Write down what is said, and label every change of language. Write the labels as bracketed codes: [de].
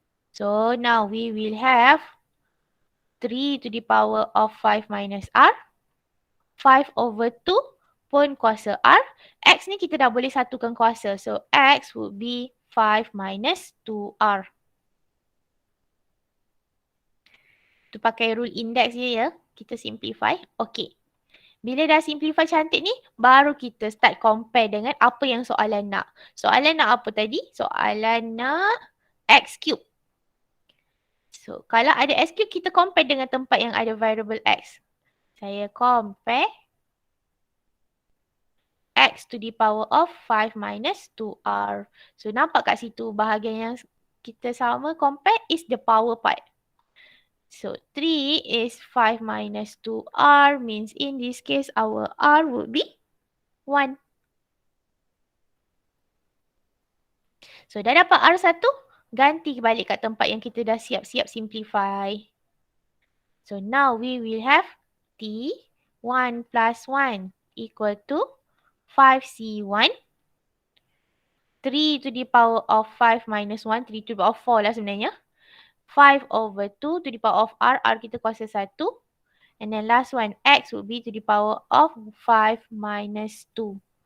[en] So now we will have 3 to the power of 5 minus R. [ms] 5 over 2 pun kuasa R. X ni kita dah boleh satukan kuasa. [en] So X would be 5 minus 2R. [ms] Tu pakai rule index je ya. Kita simplify. Okay. Bila dah simplify cantik ni, baru kita start compare dengan apa yang soalan nak. Soalan nak apa tadi? Soalan nak X cube. So, kalau ada X cube, kita compare dengan tempat yang ada variable X. [en] Saya compare X to the power of 5 minus 2R. [ms] So, nampak kat situ bahagian yang kita sama compare [en] is the power part. So, 3 is 5 minus 2R means in this case our R would be 1. [ms] So, dah dapat R1, ganti balik kat tempat yang kita dah siap-siap simplify. [en] So, now we will have T 1 plus 1 equal to 5C1. 3 to the power of 5 minus 1, 3 to the power of 4 lah sebenarnya. 5 over 2 to the power of R, R [ms] kita kuasa [en] 1. And then last one, X would be to the power of 5 minus 2.